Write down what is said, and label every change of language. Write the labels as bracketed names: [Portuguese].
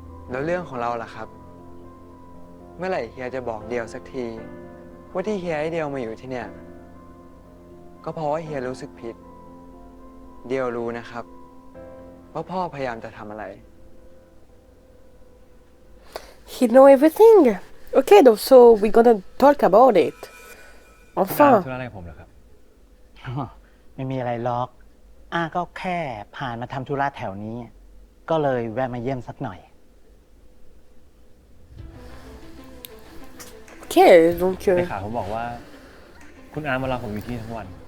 [Thai] แล้วเรื่องของเราล่ะครับ เมื่อไหร่เฮียจะบอกเดียวสักที ว่าที่เฮียให้เดียวมาอยู่ที่เนี่ยก็เพราะว่าเฮียรู้สึกผิด เดียวรู้นะครับว่าพ่อพยายามจะทำอะไร [English] He know everything. Okay, so we're gonna talk about it. [Thai] คุณอา [French] Enfin. [Thai] ธุระอะไรกับผมเหรอครับ ไม่มีอะไรหรอกอาก็แค่ผ่านมาทำธุระแถวนี้ ก็เลยแวะมาเยี่ยมสักหน่อย [French] Ok, donc... [Thai] ในข่าวเขาบอกว่า คุณอามารอผมอยู่ที่นี่ทั้งวัน